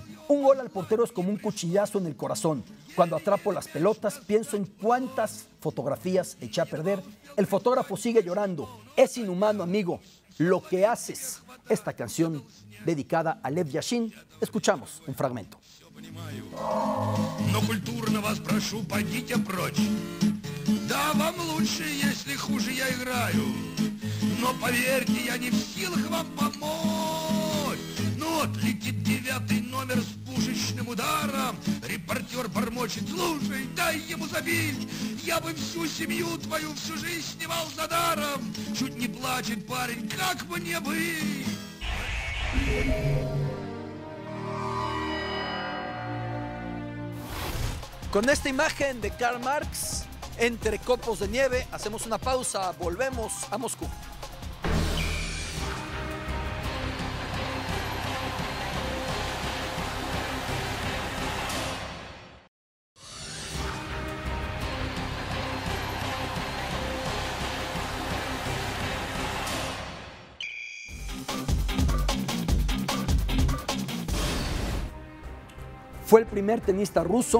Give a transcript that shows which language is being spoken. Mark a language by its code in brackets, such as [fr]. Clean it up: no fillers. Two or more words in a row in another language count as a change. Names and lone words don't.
[es] Un gol al portero es como un cuchillazo en el corazón. Cuando atrapo las pelotas, pienso en cuántas fotografías eché a perder. El fotógrafo sigue llorando. Es inhumano, amigo, lo que haces. Esta canción dedicada a Lev Yashin, escuchamos un fragmento. [ru] Но культурно вас прошу, пойдите прочь. Да, вам лучше, если хуже я играю. Но поверьте, я не в силах вам помочь. Ну вот летит 9-й номер с пушечным ударом. Репортер бормочет: слушай, дай ему забить. Я бы всю семью твою всю жизнь снимал за даром. Чуть не плачет парень, как мне быть? [es] Con esta imagen de Karl Marx, entre copos de nieve, hacemos una pausa, volvemos a Moscú. Fue el primer tenista ruso